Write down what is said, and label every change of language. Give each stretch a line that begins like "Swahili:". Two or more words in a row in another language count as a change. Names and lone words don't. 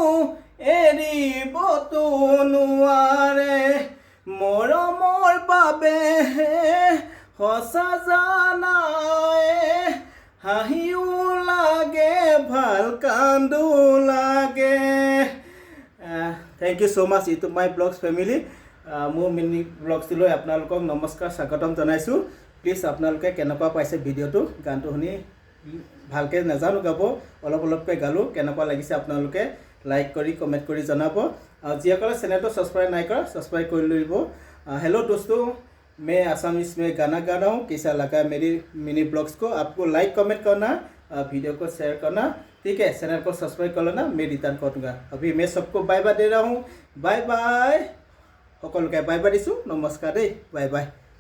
Assamese: এৰিবতো নোৱাৰে মৰমৰ বাবে সঁচা জানাই হাঁহিও লাগে ভাল কান্দো লাগে
English: thank you so much YouTube my blogs family
Assamese: মোৰ মিনি ব্লগছটোলৈ আপোনালোকক নমস্কাৰ স্বাগতম জনাইছোঁ প্লিজ আপোনালোকে কেনেকুৱা পাইছে ভিডিঅ'টো গানটো শুনি ভালকৈ নাজানো গাব অলপকৈ গালোঁ কেনেকুৱা লাগিছে আপোনালোকে লাইক কৰি কমেंट কৰি জনাব আৰু যিসকলে চেনেলটো ছাবস্ক্ৰাইব নাই কৰা ছাবস্ক্ৰাইব কৰি লব
Hindi: हेलो दोस्तों मैं आसामीज में गाना गा रहा हूँ कैसा लगा मेरी
English: mini blogs
Hindi: को आपको
English: like comment
Hindi: करना वीडियो को शेयर करना ठीक है चैनल को सब्सक्राइब कर लेना मैं रिटर्न कर दूँगा अभी मैं सबको
English: bye bye
Hindi: दे रहा हूँ
English: bye bye
Hindi: সকলোকে
English: bye bye
Hindi: दिसो नमस्कार दे
English: bye bye